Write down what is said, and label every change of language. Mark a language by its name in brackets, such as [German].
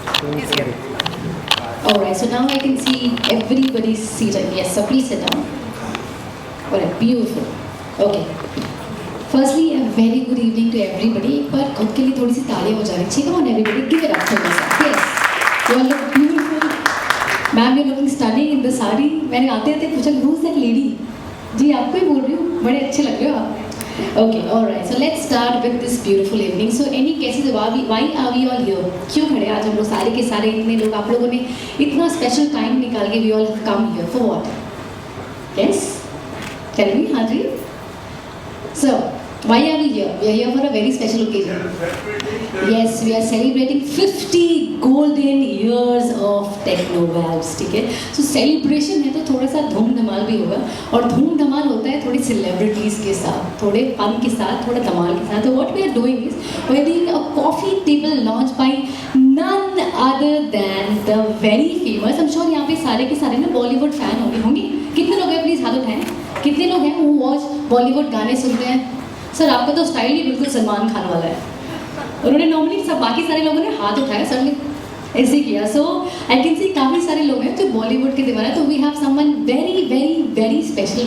[English] Alright, so now I can see everybody's seated. Yes, so please sit down. What a beautiful. Okay. Firstly, a very good evening to everybody. [Hindi] एक बार खुद के लिए थोड़ी सी तालियां हो जानी चाहिए. [English] Come on, everybody, give it up for yourself. Yes, you all look beautiful. Ma'am, you're looking stunning in the sari. [Hindi] मैंने आते आते पूछा [English] who's that lady? [Hindi] जी आपको ही बोल रही हूँ. बड़े अच्छे लग रहे हो आप. [English] Okay, alright. So let's start with this beautiful evening. So any guesses why are we all here? [Hindi] क्यों खड़े आज हम लोग सारे के सारे इतने लोग आप लोगों ने इतना special time निकाल के [English] we all have come here for what? Yes? Tell me, Hadri. So why are we here? We are here for a very special occasion. Yes, we are celebrating 50 golden years of Techno Valves. [Hindi] ठीक है? So celebration है तो थोड़ा सा धूम धमाल भी होगा और धूम धमाल होता है थोड़ी celebrities के साथ, थोड़े fun के साथ, थोड़ा धमाल के साथ. [English] So what we are doing is we are doing a coffee table launch by none other than the very famous. I'm sure [Hindi] यहाँ पे सारे के सारे ना Bollywood fan होंगे. कितने लोग हैं प्लीज हाथ उठाएं. कितने लोग हैं [English] who watch [Hindi] Bollywood गाने सुनते हैं? सर आपका तो स्टाइल ही बिल्कुल सलमान खान वाला है. उन्होंने नॉर्मली सब बाकी सारे लोगों ने हाथ उठाया, सर ने ऐसे किया. [English] so I can see [Hindi] काफ़ी सारे लोग हैं जो बॉलीवुड के दीवाना. तो [English] We have someone very very very special.